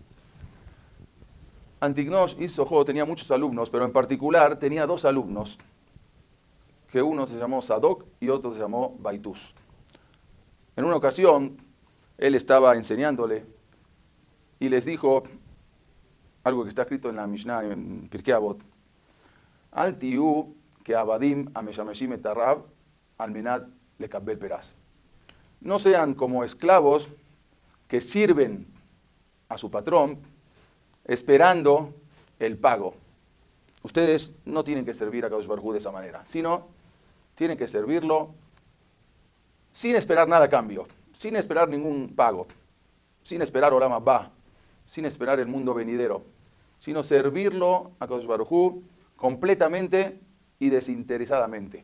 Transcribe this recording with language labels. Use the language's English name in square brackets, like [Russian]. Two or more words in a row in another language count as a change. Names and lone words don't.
[Spanish] Antignos Ish Sohó tenía muchos alumnos, pero en particular tenía dos alumnos, que uno se llamó Sadok y otro se llamó Baitus. En una ocasión, él estaba enseñándole y les dijo algo que está escrito en la Mishnah, en Pirkei Avot: [Hebrew] אל תהיו כעבדים המשמשים את הרב על מנת לקבל פרס. [Spanish] No sean como esclavos que sirven a su patrón esperando el pago. Ustedes no tienen que servir a [Hebrew] הקדוש ברוך הוא [Spanish] de esa manera, sino tienen que servirlo sin esperar nada a cambio, sin esperar ningún pago, sin esperar [Hebrew] עולם הבא, [Spanish] sin esperar el mundo venidero, sino servirlo a [Hebrew] הקדוש ברוך הוא [Spanish] completamente y desinteresadamente.